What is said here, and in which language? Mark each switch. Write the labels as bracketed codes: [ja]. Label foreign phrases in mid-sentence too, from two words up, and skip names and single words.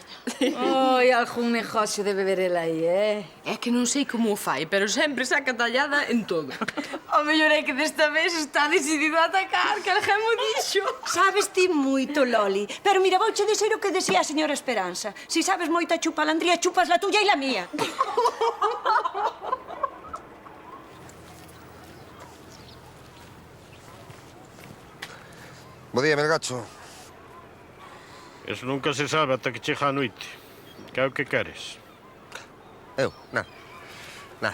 [gl] Oi, algún negocio debe ver el aí, É que non sei como o fai, pero sempre saca tallada en todo. O mellor é que desta vez está decidido a atacar, que alguén mo dixo. Sabes ti moito, Loli. Pero mira, vouche dizer o que decía a señora Esperanza. Si sabes moita chupalandría, [es] chupas la tuya [gl] e [es] la mía. [gl] Bo día, Melgacho. Eso nunca se sabe ata que chega a noite. Que é o que queres? Eu? Nada. Nada.